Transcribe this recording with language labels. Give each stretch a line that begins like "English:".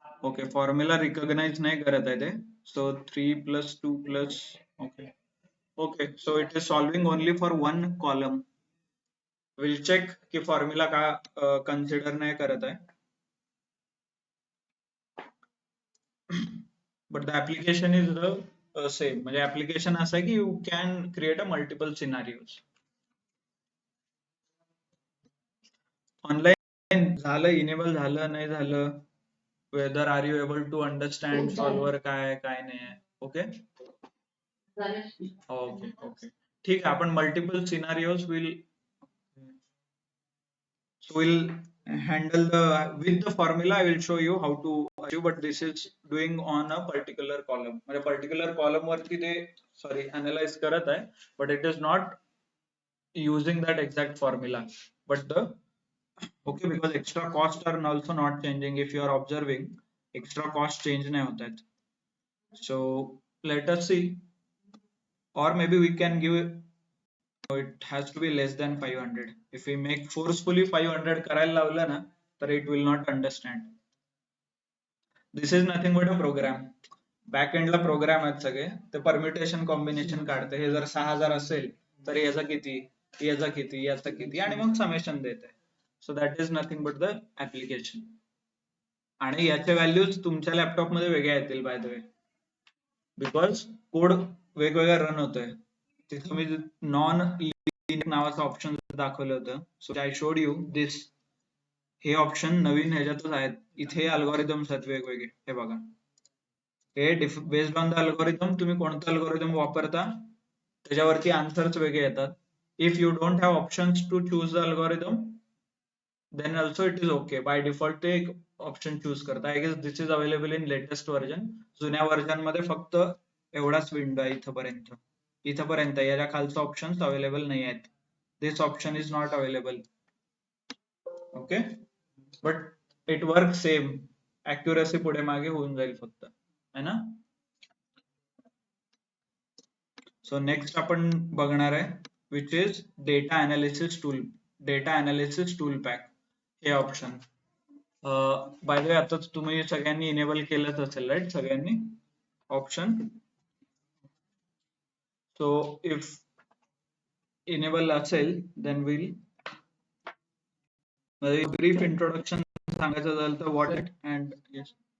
Marathi: Okay, formula recognize नाही करत आहे ते.
English: So 3 plus 2 plus, okay. Okay, so it is solving only for one column. We'll check
Marathi: कि formula का consider नाही करत आहे.
English: But the application is the same.
Marathi: म्हणजे application असं आहे की
English: you can create a multiple scenarios.
Marathi: Online झालं, इनेबल झालं नाही झालं,
English: whether are you able to understand solver
Marathi: काय काय नाही आहे. ओके ओके ओके ठीक आहे. आपण multiple scenarios
English: will handle the with the formula. I will show you how to achieve, but this is doing on a particular column.
Marathi: म्हणजे particular column वरती ते
English: sorry
Marathi: analyze करत आहे,
English: but it is not using that exact formula. But the okay, because extra costs are also not changing. If you are observing, extra cost
Hindi: change nahi hota hai.
English: So let us see, or maybe we can give it has to be less than 500. If we make forcefully
Marathi: 500 करायला लावलं ना, तर
English: it will not understand. This is nothing but a program.
Marathi: Back एंडला programme आहेत सगळे, ते permutation combination काढते. हे जर 6000 असेल तर याचा किती, याचा किती, याचा किती, आणि मग समेशन देते.
English: So that is nothing but the application.
Marathi: आणि याचे व्हॅल्यूज तुमच्या लॅपटॉप मध्ये वेगळ्या येतील
English: by the way, because
Marathi: code वेगवेगळा रन होतोय. तिथे मी नॉन लिनियर नावाचं ऑप्शन दाखवलं होतं.
English: So I showed you this.
Marathi: हे ऑप्शन नवीन ह्याच्यातच आहेत. इथे अल्गोरिदम्स आहेत वेगवेगळे. हे बघा, हे
English: based on the algorithm
Marathi: तुम्ही कोणता अल्गोरिदम वापरता त्याच्यावरती आन्सर्स वेगळे येतात.
English: If you don't have options to choose the algorithm, then also it is okay. By default
Marathi: ते एक ऑप्शन चूज करता.
English: I guess this is available in latest version.
Marathi: जुन्या व्हर्जन मध्ये फक्त एवढाच विंडो आहे इथपर्यंत. इथपर्यंत याच्या खालचं ऑप्शन्स अवेलेबल नाही आहेत.
English: This option is not available. Okay, but it work same.
Marathi: ऍक्युरसी पुढे मागे होऊन जाईल फक्त, है ना.
English: so next
Marathi: आपण बघणार आहे
English: Which is data analysis tool. Data analysis tool pack हे option. By the way
Marathi: आता तुम्ही सगळ्यांनी इनेबल केलंच असेल
English: Right, सगळ्यांनी option. So if enable
Marathi: असेल
English: then we'll brief introduction
Marathi: सांगायचं झालं तर
English: what it and yes.